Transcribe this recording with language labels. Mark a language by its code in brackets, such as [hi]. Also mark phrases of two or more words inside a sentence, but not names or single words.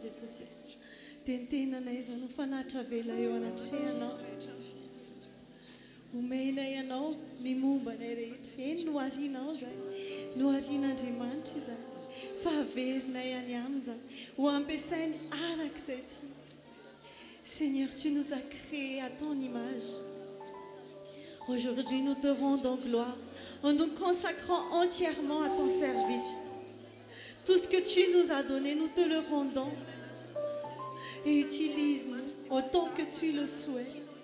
[mg] Jesosy dia ny tenanay izany ho fanatra vela eo anatrehanao omena ianao ny momba nay rehetra eny no arianao zay no arian'Andriamanitra izany fa averinay any aminy zany ho ampiasainy arak'izay ty [fr] Seigneur, tu nous as créés à ton image. Aujourd'hui, nous te rendons gloire en nous consacrant entièrement à ton service. Tout ce que tu nous as donné, nous te le rendons. Et utilise-nous autant que tu le souhaites.